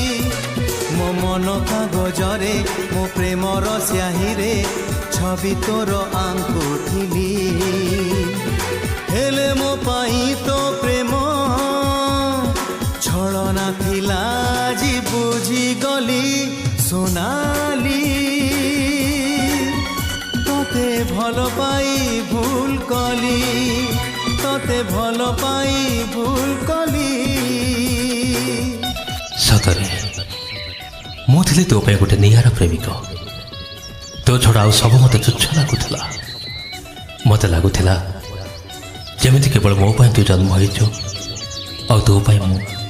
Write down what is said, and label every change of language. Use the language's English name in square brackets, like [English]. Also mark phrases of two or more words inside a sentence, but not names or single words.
[Odia] ମୋ ମନ କାଗଜରେ ମୋ ପ୍ରେମର ସ୍ୟାହିରେ ଛବି ତୋର ଆଙ୍କୁଥିଲି। ହେଲେ ମୋ ପାଇଁ ତୋ ପ୍ରେମ ଛଳନା ଥିଲା, ଆଜି ବୁଝିଗଲି। ସୋନାଲି ତୋତେ ଭଲ ପାଇ ଭୁଲ କଲି, ତୋତେ ଭଲ ପାଇ ଭୁଲ କଲି। ସତରେ ମୁଁ ଥିଲି ତୋ ପାଇଁ ଗୋଟେ ନିଆରା ପ୍ରେମିକ। ତୋ ଛଡ଼ା ଆଉ ସବୁ ମୋତେ ତୁଚ୍ଛ ଲାଗୁଥିଲା। ମୋତେ ଲାଗୁଥିଲା ଯେମିତି କେବଳ ମୋ ପାଇଁ ତୁ ଜନ୍ମ ହେଇଛୁ ଆଉ ତୋ ପାଇଁ ମୁଁ।